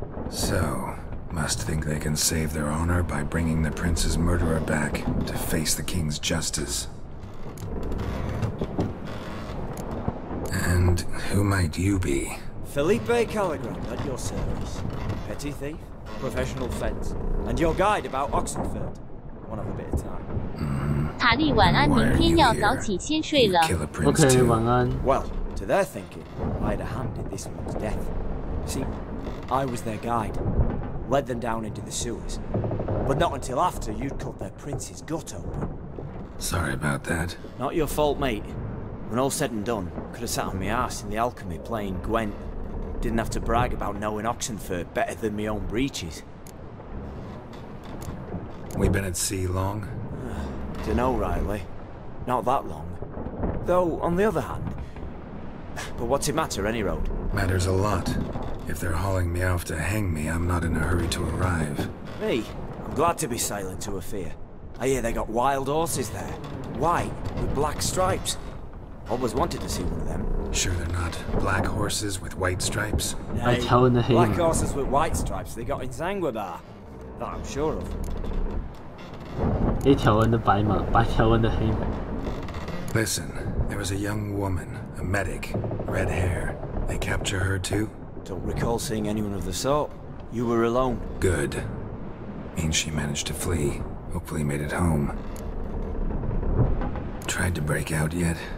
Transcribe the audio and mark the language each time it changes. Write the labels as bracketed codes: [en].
[en] So, must think they can save their honor by bringing the prince's murderer back to face the king's justice. And who might you be? Felipe Caligram, at your service. Petty thief, professional fence, and your guide about Oxenford. One of a bit of time. [zh] 塔利晚安，明天要早起先睡了。 OK， 晚安。 [en] Well, to their thinking, I had a hand in this one's death. See, I was their guide, led them down into the sewers, but not until after you'd cut their prince's gut open. Sorry about that. Not your fault, mate. When all said and done, could have sat on my arse in the alchemy playing Gwent. Didn't have to brag about knowing Oxenford better than my own breeches. We been at sea long? Dunno, Riley. Not that long. Though, on the other hand... But what's it matter, any road? Matters a lot. If they're hauling me off to hang me, I'm not in a hurry to arrive. Me? I'm glad to be sailing to Ophir. I hear they got wild horses there. White, with black stripes. Always wanted to see one of them. Sure they're not black horses with white stripes? Hey, black horses with white stripes they got in Zanguebar. That I'm sure of. [zh] 黑条纹的白马，白条纹的黑马。 [en] Listen, there was a young woman, a medic, red hair. They capture her too? Don't recall seeing anyone of the sort. You were alone. Good. Means she managed to flee. Hopefully made it home. Tried to break out yet?